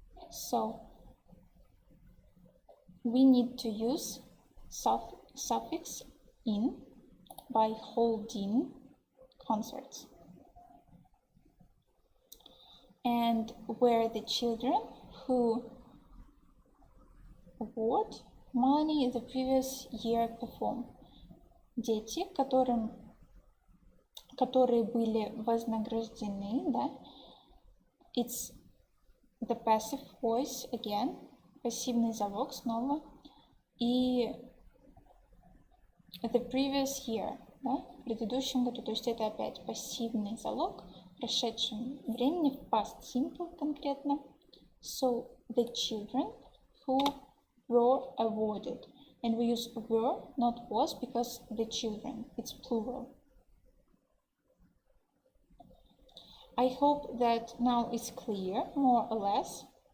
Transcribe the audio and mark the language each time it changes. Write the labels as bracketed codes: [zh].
[en] So we need to use suffix in by holding concerts. And where the children who award money the previous year perform. [ru] Дети, которые были вознаграждены, да, [en] it's the passive voice again, [ru] пассивный залог снова, и [en] the previous year, [ru] да, в предыдущем году, то есть это опять пассивный залог в прошедшем времени, в past simple конкретно. [en] So the children who were awarded, and we use were, not was, because the children, it's plural. I hope that now it's clear, more or less.